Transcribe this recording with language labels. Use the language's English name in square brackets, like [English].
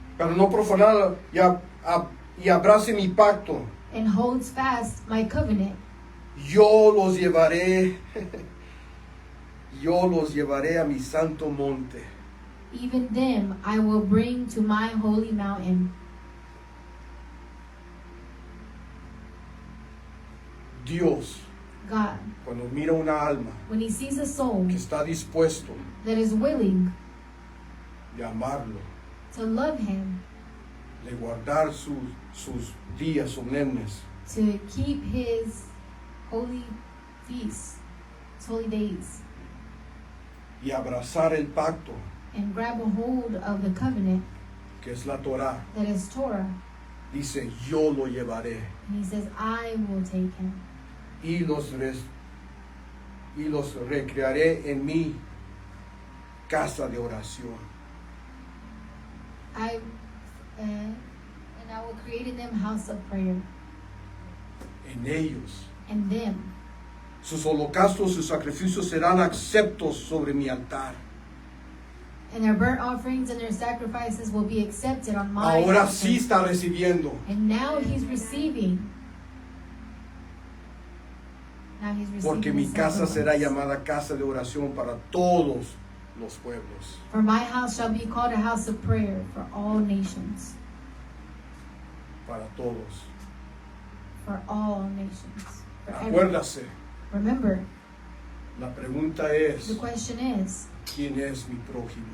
[Spanish] Para no profanar y abrace mi pacto. [English] and holds fast my covenant. [Spanish] Yo los llevaré. Yo los llevaré a mi santo monte. [English] Even them I will bring to my holy mountain. [Spanish] Dios, [English] God, [Spanish] cuando mira una alma [English] when he sees a soul [Spanish] que está dispuesto [English] that is willing [Spanish] de amarlo, [English] to love him, [Spanish] de guardar sus días solemnes, [English] to keep his holy feasts, his holy days, [Spanish] y abrazar el pacto, [English] and grab a hold of the covenant [Spanish] que es la Torah, [English] that is Torah. [Spanish] dice, yo lo llevaré [English] And he says, I will take him, [Spanish] y los recrearé en mi casa de oración. [English] and I will create in them house of prayer, [Spanish] En ellos, [English] and them. [Spanish] sus holocaustos, sus sacrificios serán aceptos sobre mi altar. [English] And their burnt offerings and their sacrifices will be accepted on my [Spanish] Ahora [English] altar. [Spanish] sí está recibiendo. [English] And now he's receiving. Now he's receiving. [Spanish] Porque mi [English] the [Spanish] casa será [English] sacrifice. [Spanish] llamada casa de oración para todos los pueblos. [English] For my house shall be called a house of prayer for all nations. [Spanish] Para todos. [English] For all nations. For everyone. [Spanish] Acuérdase, [English] Remember, [Spanish] la pregunta [English] the [Spanish] es, [English] question is, [Spanish] ¿quién es mi prójimo?